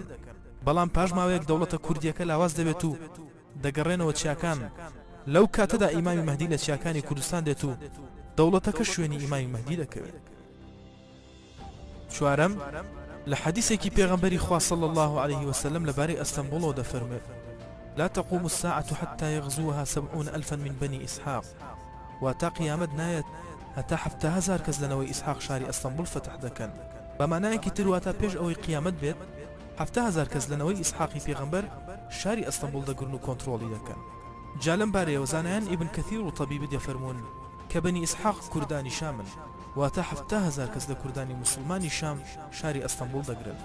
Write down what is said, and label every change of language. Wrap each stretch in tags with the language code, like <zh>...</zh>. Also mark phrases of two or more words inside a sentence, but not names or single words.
<ckb>بەڵام پاش ماوەیەک دەوڵەتە کوردیەکە لاواز دەبێت و دەگەڕێنەوە چیاکان. لەو کاتەدا ئیمامی مەهدی لە چیاکانی کوردستان دێت و دەوڵەتەکە شوێنی ئیمامی مەهدی دەکەوێت. چوارەم، لە حەدیثێکی پێغەمبەری خوا</ckb> <ar>صلی الله عليه وسلم</ar> <ckb>لەبارەی ئەستەمبوڵەوە دەفەرمێت</ckb> <ar>لا تقوم الساعة حتى يغزوها 70,000 من بني إسحاق،</ar> <ckb>واتا قیامەت نایەت هەتا 70,000 کەس لەنەوەی ئیسحاق شاری ئەستەمبوڵ فتح دەکەن. بەمانایەکی تر واتە پێش ئەوەی قیامەت بێت 70,000 کەس لەنەوەی ئیسحاقی پێغەمبەر شاری ئەستەمبوڵ دەگرن و کۆنتڕۆڵی دەکەن. جا لەم بارەیەوە زانایان ئیبن کەثیر و طەبیب دەفەرمون کە بەنی ئیسحاق کوردانی شامن، واتە 70,000 کەس لە کوردانی مسلمانی شام شاری ئەستەمبوڵ دەگرن.</ckb>